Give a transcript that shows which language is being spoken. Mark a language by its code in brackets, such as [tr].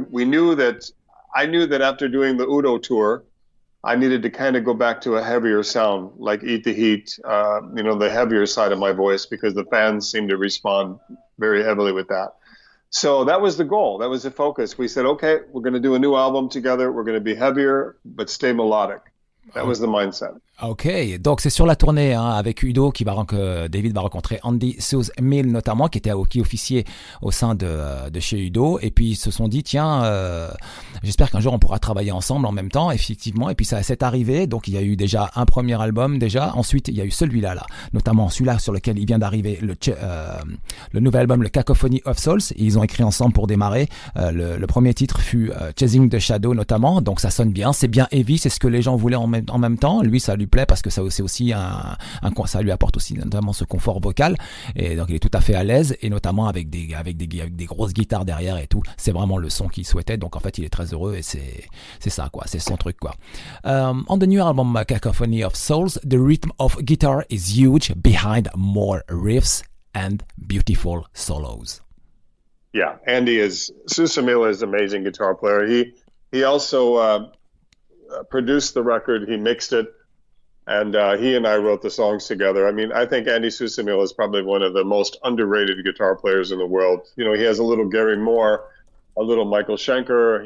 [en] I knew that after doing the U.D.O tour, I needed to kind of go back to a heavier sound, like Eat the Heat, the heavier side of my voice, because the fans seemed to respond very heavily with that. So that was the goal. That was the focus. We said, okay, we're going to do a new album together. We're going to be heavier, but stay melodic. That was the mindset. [fr] Ok, donc c'est sur la tournée avec U.D.O David va rencontrer Andy Susemihl notamment qui officiait au sein de chez U.D.O et puis ils se sont dit tiens j'espère qu'un jour on pourra travailler ensemble en même temps effectivement et puis ça s'est arrivé donc il y a eu déjà un premier album déjà ensuite il y a eu celui-là notamment celui-là sur lequel il vient d'arriver le nouvel album le Cacophony of Souls et ils ont écrit ensemble pour démarrer le premier titre fut Chasing the Shadow notamment donc ça sonne bien c'est bien heavy c'est ce que les gens voulaient en même temps lui ça lui plaît parce que ça c'est aussi ça lui apporte aussi notamment ce confort vocal et donc il est tout à fait à l'aise et notamment avec des grosses guitares derrière et tout c'est vraiment le son qu'il souhaitait donc en fait il est très heureux et c'est ça quoi c'est son truc quoi [en] on the new album Cacophony of Souls the rhythm of guitar is huge behind more riffs and beautiful solos. Yeah, Susemihl is an amazing guitar player. He also produced the record, he mixed it. And he and I wrote the songs together. I mean, I think Andy Susemihl is probably one of the most underrated guitar players in the world. You know, he has a little Gary Moore, a little Michael Schenker.